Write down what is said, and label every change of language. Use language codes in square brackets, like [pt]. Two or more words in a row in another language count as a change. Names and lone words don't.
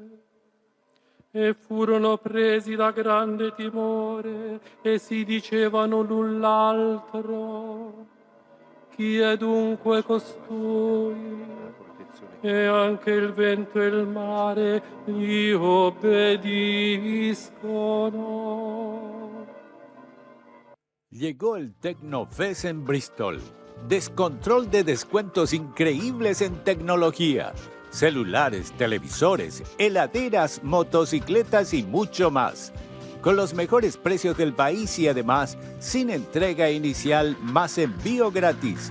[it] E furono presi da grande timore e si dicevano l'un l'altro: chi è dunque costui? E anche il vento e il mare gli obbediscono. [es] Llegó el Tecnofest en Bristol. Descontrol de descuentos increíbles en tecnología. Celulares, televisores, heladeras, motocicletas y mucho más. Con los mejores precios del país y además sin entrega inicial más envío gratis.